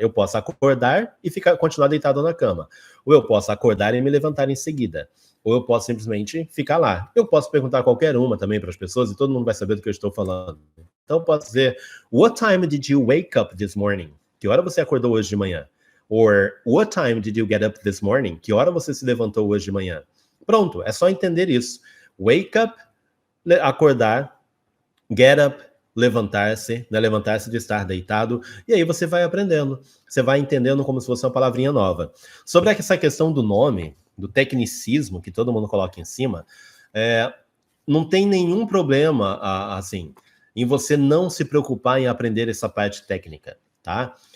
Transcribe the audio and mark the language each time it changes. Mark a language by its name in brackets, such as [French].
[Portuguese] Eu posso acordar e continuar deitado na cama. Ou eu posso acordar e me levantar em seguida. Ou eu posso simplesmente ficar lá. Eu posso perguntar qualquer uma também para as pessoas e todo mundo vai saber do que eu estou falando. Então eu posso dizer, [English] what time did you wake up this morning? [Portuguese] Que hora você acordou hoje de manhã? [English] Or, what time did you get up this morning? [Portuguese] Que hora você se levantou hoje de manhã? Pronto, é só entender isso. [English] Wake up, acordar, get up, levantar-se, né? [Portuguese] Levantar-se de estar deitado, e aí você vai aprendendo, você vai entendendo como se fosse uma palavrinha nova. Sobre essa questão do nome, do tecnicismo que todo mundo coloca em cima, não tem nenhum problema, assim, em você não se preocupar em aprender essa parte técnica, tá?